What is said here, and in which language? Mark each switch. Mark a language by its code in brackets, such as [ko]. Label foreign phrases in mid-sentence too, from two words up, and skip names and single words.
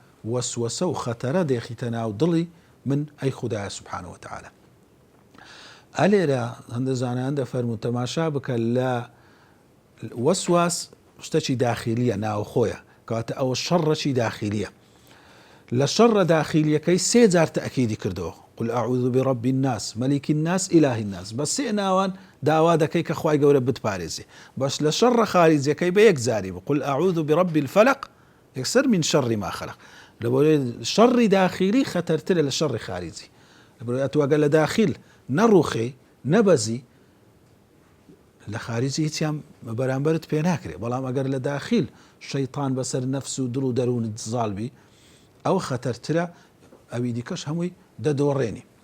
[ckb] وەسوەسە و خەتەرە دێخیتە ناو دڵی من ئەی خودایە [ar] سبحانه وتعالى [ckb] ئەلێرە هەندە زانایان دەفەرمون تەماشا بکە لە وەسواس شتێکی داخلیە ناوخۆیە کەواتە ئەوە شەڕەکی داخلیە لە شەڕە داخلیەکەی سێ جار تەئکیدی کردەوە [ar] قل ئەعوذ برب الناس مەلیک الناس ئیلاهی الناس [ckb] بە سێ ناوان داوا دەکەی کە خوای گەورە بتپارێزێ باش لە شەڕە خارجیەکەی بە یەک جاری بە [ar] قل ئەعوذ برب الفلق [ckb] یەکسەر من شەڕی [ar] ما خەلق [ckb] لەبەرەوەی شەڕی داخلی خەتەرترە لە شەڕی خارجی لەبەرەوەی ئەتوانگە لە داخل نەڕوخێ نەبەزی لە خارجی هیچیان بەرامبەرت پێ ناکرێ بەڵام ئەگەر لە داخل شەیطان بەسەر نەفس و دڵ و دەروونت زاڵبی ئەو خەتەرترە ئەوی دیکەش هەمووی دەدۆڕێنی